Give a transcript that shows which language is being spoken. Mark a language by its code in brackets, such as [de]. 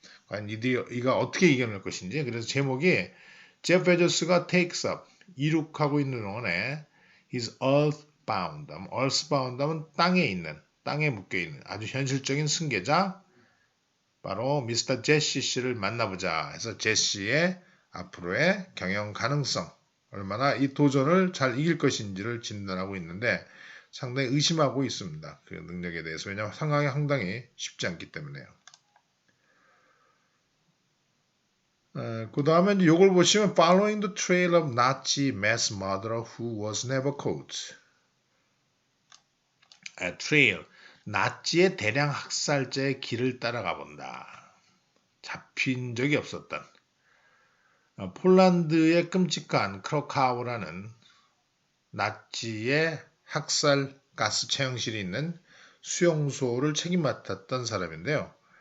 [ko] 과연 이가 어떻게 이겨낼 것인지. 그래서 제목이 제프 베조스가 [en] takes up [ko] 이룩하고 있는 동안에 [en] his earthbound earthbound [ko] 하면 땅에 있는 땅에 묶여있는 아주 현실적인 승계자 바로 미스터 제시 씨를 만나보자 해서 제시의 앞으로의 경영 가능성 얼마나 이 도전을 잘 이길 것인지를 진단하고 있는데 상당히 의심하고 있습니다. 그 능력에 대해서. 왜냐하면 상황이 상당히 쉽지 않기 때문에요. 그 다음에 이제 이걸 보시면 [en] Following the trail of Nazi mass murderer who was never caught. [ko] trail, 나치의 대량 학살자의 길을 따라가 본다. 잡힌 적이 없었던 폴란드의 끔찍한 크로카우라는 나치의 학살 가스 처형실이 있는 수용소를 책임 맡았던 사람인데요.